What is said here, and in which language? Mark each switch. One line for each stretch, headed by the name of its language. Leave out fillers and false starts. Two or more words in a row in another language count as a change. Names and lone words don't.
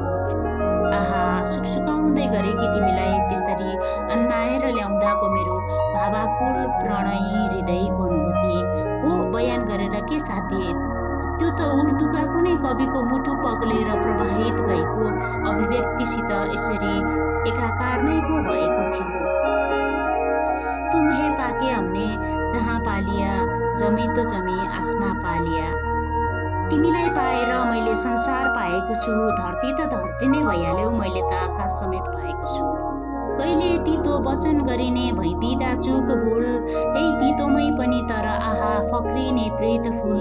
Nepali: आहा, सुकसुकाउँदै गरेकी तिमीलाई त्यसरी अन्माएर ल्याउँदाको मेरो भावाकुल प्रणयी हृदयको अनुभूति हो बयान गरेर के साध्य। त्यो त उर्दूका कुनै कविको मुटु पग्लेर प्रवाहित भएको अभिव्यक्तिसित यसरी एकाकार नै पो भएको थियो।
Hindi: तुम्हें पाके हमने जहाँ पालिया, जमी त जमी आसमा पालिया।
Nepali: तिमीलाई पाएर मैले संसार पाएको छु, धरती त धरती नै भइहाल्यो, मैले त आकाश समेत पाएको छु। कहिले तितो वचन गरिने भइदिँदा चुक भुल, त्यही तितोमै पनि तर आहा फक्रिने प्रेत फुल।